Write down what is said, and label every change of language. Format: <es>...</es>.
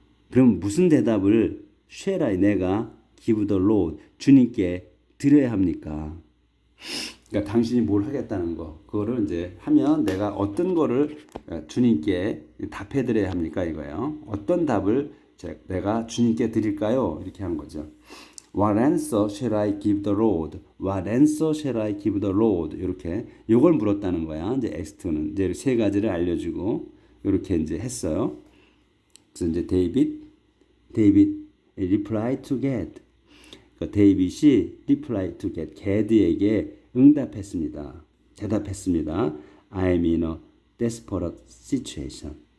<ko>그럼 무슨 대답을</ko> <en>shall I</en> <ko>내가</ko> <en>give the Lord</en> <ko>주님께 드려야 합니까? 그러니까 당신이 뭘 하겠다는 거 그거를 이제 하면 내가 어떤 거를 주님께 답해 드려야 합니까 이거예요. 어떤 답을 내가 주님께 드릴까요? 이렇게 한 거죠.</ko> <en>What answer shall I give the Lord? What answer shall I give the Lord?</en> <ko>이렇게 요걸 물었다는 거야. 이제 엑스트는 이제 세 가지를 알려주고 이렇게 이제 했어요. 그래서 이제</ko> <en>데이빗 reply to Gad.</en> <ko>그 데이빗이</ko> <en>reply to Gad.</en> <ko>게드에게 응답했습니다. 대답했습니다.</ko> <en>I'm in a desperate situation.</en>